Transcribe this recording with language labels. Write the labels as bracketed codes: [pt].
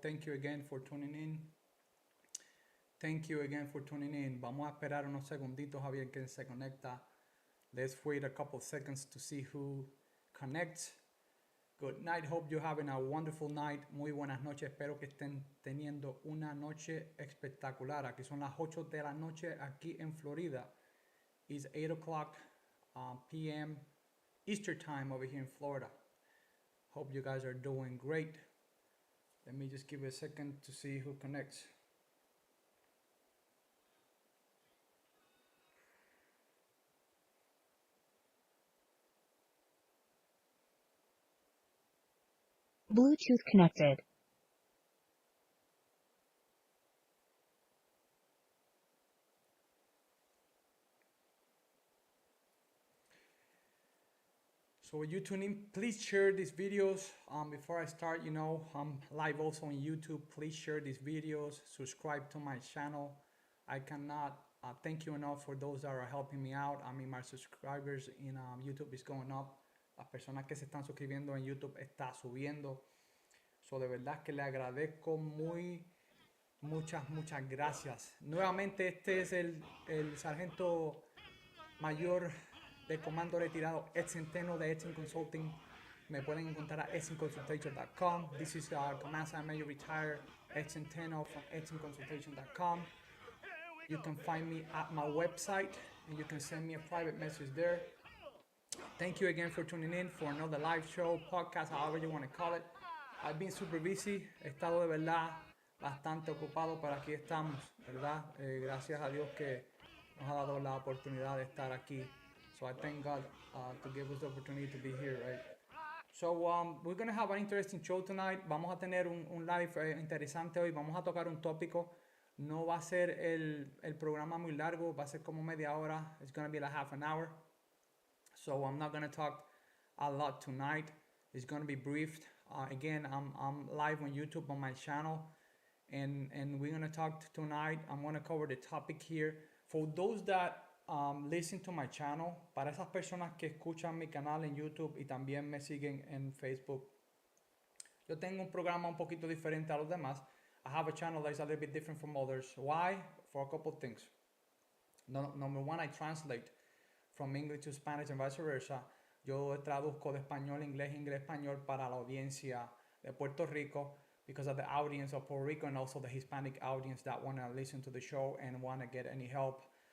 [en] Thank you again for tuning in. Thank you again for tuning in. [es] Vamos a esperar unos segunditos a ver quién se conecta. [en] Let's wait a couple seconds to see who connects. Good night. Hope you're having a wonderful night. [es] Muy buenas noches. Espero que estén teniendo una noche espectacular. Aquí son las 8 de la noche aquí en Florida. [en] It's 8 o'clock p.m. Eastern time over here in Florida. Hope you guys are doing great. Let me just give it a second to see who connects. Bluetooth connected. So when you tune in, please share these videos. Before I start, I'm live also on YouTube. Please share these videos. Subscribe to my channel. I cannot thank you enough for those that are helping me out. I mean, my subscribers in YouTube is going up. [es] Las personas que se están suscribiendo en YouTube está subiendo. So de verdad que le agradezco muchas gracias. Nuevamente este es el sargento mayor de comando retirado Ed Centeno de Edson Consulting. Me pueden encontrar a edsonconsultation.com. [en] This is Command Sergeant Major Retired Ed Centeno from edsonconsultation.com. You can find me at my website and you can send me a private message there. Thank you again for tuning in for another live show, podcast, however you want to call it. I've been super busy. [es] He estado de verdad bastante ocupado, pero aquí estamos, ¿verdad? Gracias a Dios que nos ha dado la oportunidad de estar aquí. [en] So I thank God to give us the opportunity to be here, right? So we're going to have an interesting show tonight. [es] Vamos a tener un live interesante hoy. Vamos a tocar un tópico. No va a ser el programa muy largo. Va a ser como media hora. [en] It's going to be like half an hour. So I'm not going to talk a lot tonight. It's going to be briefed. Again, I'm live on YouTube on my channel. And we're going to talk tonight. I'm going to cover the topic here. For those that listen to my channel, [es] para esas personas que escuchan mi canal en YouTube y también me siguen en Facebook, yo tengo un programa un poquito diferente a los demás. [en] I have a channel that is a little bit different from others. Why? For a couple of things. Number one, I translate from English to Spanish and vice versa. [es] Yo traduzco de español a inglés, inglés a español para la audiencia de Puerto Rico [en] because of the audience of Puerto Rico and also the Hispanic audience that want to listen to the show and want to get any help.